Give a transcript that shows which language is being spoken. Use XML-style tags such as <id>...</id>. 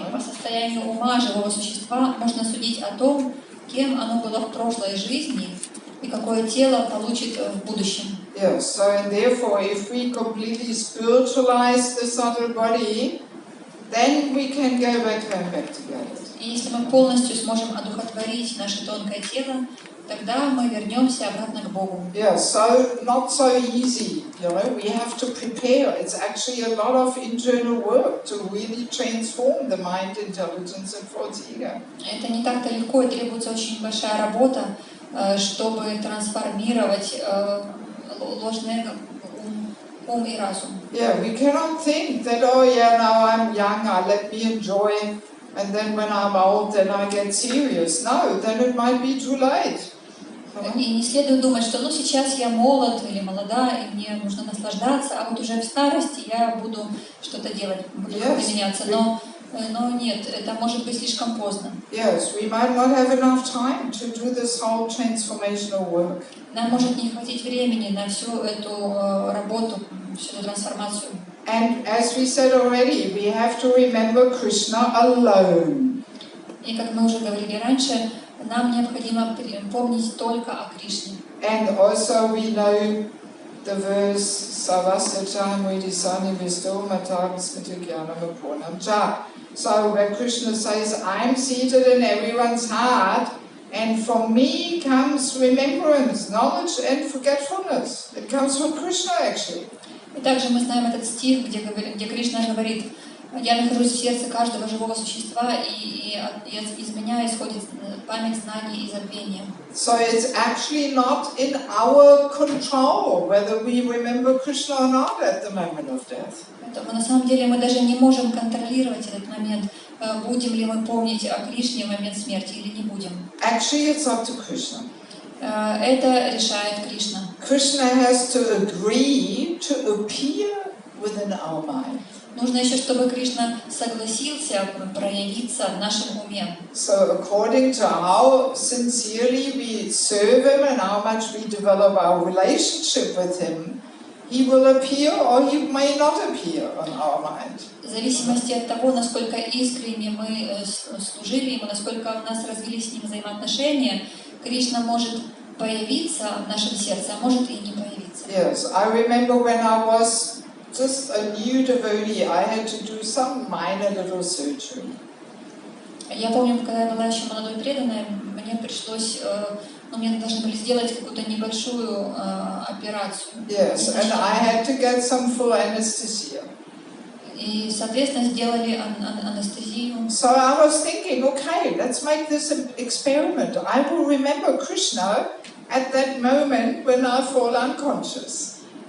<ru>По состоянию ума живого существа можно судить о том, кем оно было в прошлой жизни и какое тело получит в будущем.</ru> <en>Yes, so and therefore, if we completely spiritualize the subtle body, then we can go back home back together.</en> <ru>И если мы полностью сможем одухотворить наше тонкое тело, тогда мы вернемся обратно к Богу.</ru> <en>Yeah, so not so easy, we have to prepare. It's actually a lot of internal work to really transform the mind, intelligence and false ego.</en> <ru>Это не так-то легко, и требуется очень большая работа, чтобы трансформировать ложный эго, ум и разум.</ru> <en>Yeah, we cannot think that, oh yeah, now I'm young, let me enjoy, and then when I'm old, then I get serious. No, then it might be too late.</en> <ru>И не следует думать, что сейчас я молод или молода, и мне нужно наслаждаться, а вот уже в старости я буду что-то делать, буду меняться. Но нет, это может быть слишком поздно.</ru> <en>Yes, we might not have enough time to do this whole transformational work.</en> <ru>Нам может не хватить времени на всю эту работу, всю эту трансформацию.</ru> <en>And as we said already, we have to remember Krishna alone.</en> <ru>И как мы уже говорили раньше, нам необходимо помнить только о Кришне.</ru> <en>And also we know the verse</en> <sa>Savasya Mudisani Visto Matam Smitigyana Mapunam Cha.</sa> <en>So where Krishna says, I'm seated in everyone's heart, and from me comes remembrance, knowledge and forgetfulness. It comes from Krishna actually.</en> <ru>И также мы знаем этот стих, где Кришна говорит: «Я нахожусь в сердце каждого живого существа, и из меня исходит память, знание и забвение».</ru> <en>So it's actually not in our control whether we remember Krishna or not at the moment of death.</en> <ru>Поэтому на самом деле мы даже не можем контролировать этот момент, будем ли мы помнить о Кришне в момент смерти или не будем.</ru> <en>Actually, it's up to Krishna.</en> <ru>Это решает Кришна.</ru> <en>Krishna has to agree to appear within our mind.</en> <ru>Нужно еще, чтобы Кришна согласился проявиться в нашем уме.</ru> <en>So according to how sincerely we serve Him and how much we develop our relationship with Him, He will appear or He may not appear on our mind.</en> <ru>В зависимости от того, насколько искренне мы служили Ему, насколько у нас развились с Ним взаимоотношения, Кришна может появиться в нашем сердце, а может и не появиться.</ru> <en>Yes, I remember when I was just a new devotee, I had to do some minor little surgery.</en> <ru>Я помню, когда я была еще молодой преданной, мне пришлось, мне должны были сделать какую-то небольшую операцию.</ru> <en>Yes, and I had to get some full anesthesia.</en> <ru>И, соответственно, сделали анестезию.</ru> <en>So I was thinking, okay, let's make this an experiment. I will remember Krishna at that moment when I fall unconscious.</en>